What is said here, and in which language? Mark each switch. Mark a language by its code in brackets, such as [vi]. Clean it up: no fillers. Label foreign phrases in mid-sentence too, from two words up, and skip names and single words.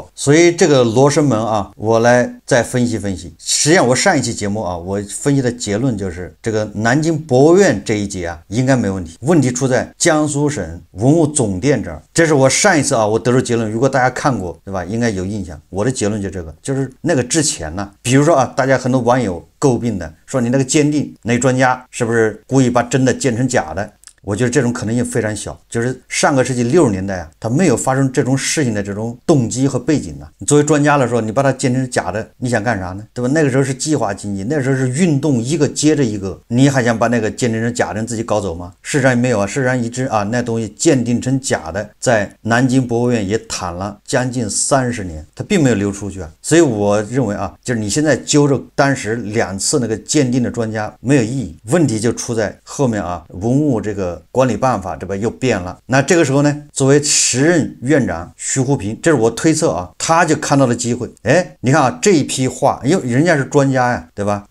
[zh] 所以這個羅生門啊，我來再分析分析。實際上我上一期節目啊，我分析的結論就是這個南京博物院這一節啊應該沒問題，問題出在江蘇省文物總店這兒。這是我上一次啊我得出結論，如果大家看過对吧，應該有印象。我的結論就這個，就是那個之前呢，比如說啊，大家很多網友诟病的說你那個鉴定那個專家是不是故意把真的鉴成假的，我覺得這種可能性非常小，就是上個世紀60年代啊，他沒有發生這種事情的這種動機和背景呢。你作為專家來說，你把它鑑成假的，你想幹啥呢？對吧？那個時候是計劃經濟，那個時候是運動一個接着一個，你還想把那個鉴定成假的自己搞走嗎？事實上也沒有啊，事實上一直啊，那東西鉴定成假的，在南京博物院也躺了將近30年，它並沒有流出去啊。所以我認為啊，就是你現在揪着當時2次那個鑑定的專家沒有意義，問題就出在後面啊，文物這個管理辦法對吧又變了。那這個時候呢，作為10任院長徐湖平，這是我推測啊，他就看到了機會。哎，你看啊，這一批畫，因為人家是專家呀，对吧？